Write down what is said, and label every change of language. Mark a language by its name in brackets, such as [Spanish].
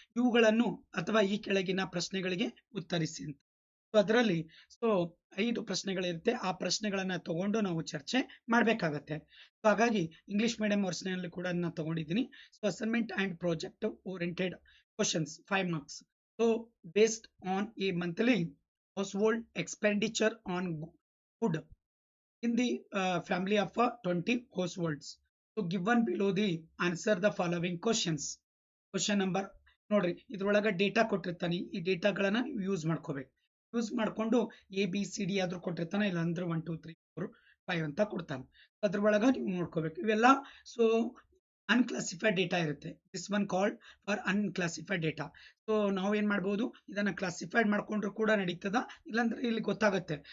[Kannada] ಇವುಗಳನ್ನು ಅಥವಾ ಈ ಕೆಳಗಿನ ಪ್ರಶ್ನೆಗಳಿಗೆ ಉತ್ತರಿಸಿ ಅಂತ. ಸೊ ಅದರಲ್ಲಿ 5 ಪ್ರಶ್ನೆಗಳಿರುತ್ತೆ. ಆ ಪ್ರಶ್ನೆಗಳನ್ನ ತಗೊಂಡು ನಾವು ಚರ್ಚೆ ಮಾಡ್ಬೇಕಾಗತ್ತೆ. ಸೊ ಹಾಗಾಗಿ ಇಂಗ್ಲಿಷ್ ಮೀಡಿಯಂ ವರ್ಷನಲ್ಲಿ ಕೂಡ ನಾನು ತಗೊಂಡಿದ್ದೀನಿ. So [English] Assignment and project oriented questions 5 marks. So based on a monthly household expenditure on food in the family of 20 households. So given below the answer the following questions. [Kannada] Question number ನೋಡ್ರಿ, ಇದ್ರೊಳಗ data ಕೊಟ್ಟಿರ್ತಾನೆ, ಈ ಡೇಟಾಗಳನ್ನ ನೀವು use ಮಾಡ್ಕೋಬೇಕು. Use ಮಾಡ್ಕೊಂಡು ABCD ಆದ್ರೂ ಕೊಟ್ಟಿರ್ತಾನೆ, ಇಲ್ಲ ಅಂದ್ರೆ 1 2 3 4 5 ಅಂತ ಕೊಡ್ತಾನೆ. ಅದ್ರ ಒಳಗ ನೀವು ನೋಡ್ಕೋಬೇಕು ಇವೆಲ್ಲ. ಸೊ ಅನ್ಕ್ಲಾಸಿಫೈಡ್ ಡೇಟಾ ಇರುತ್ತೆ. [English] This one called for unclassified data. [Kannada] So ನಾವು ಏನ್ ಮಾಡ್ಬೋದು, ಇದನ್ನ ಕ್ಲಾಸಿಫೈಡ್ ಮಾಡ್ಕೊಂಡ್ರು ಕೂಡ ನಡೀತದ, ಇಲ್ಲಾಂದ್ರೆ ಇಲ್ಲಿ ಗೊತ್ತಾಗುತ್ತೆ.